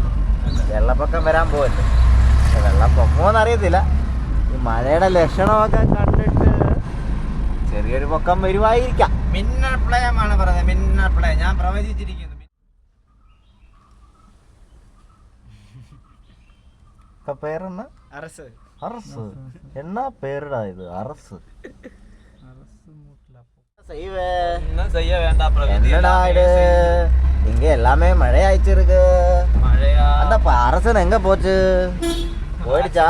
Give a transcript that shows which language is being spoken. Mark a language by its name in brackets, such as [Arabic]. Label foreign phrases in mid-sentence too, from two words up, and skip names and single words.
[Malayalam] വെള്ളപ്പൊക്കം വരാൻ പോകുമല്ലോ. വെള്ളം പൊക്കമോന്ന് അറിയത്തില്ല. ഈ മഴയുടെ ലക്ഷണമൊക്കെ കണ്ടിട്ട് ചെറിയൊരു പൊക്കം വരുവായിരിക്കാം. മിന്നൽ പ്രളയമാണ് പറയുന്നത്, മിന്നൽ പ്രളയം ഞാൻ പ്രവചിച്ചിരിക്കുന്നു. പേരെന്നാ? [Tamil] அரசு. அரசு என்ன பேருடா இது? அரசு இன்னும் செய்ய வேண்டாம் பிரவீன். என்னடா இது? இங்க எல்லாமே மழை ஆயிடுச்சு. மழையா? அந்த அரசன் எங்க போச்சு? போயிடுச்சா?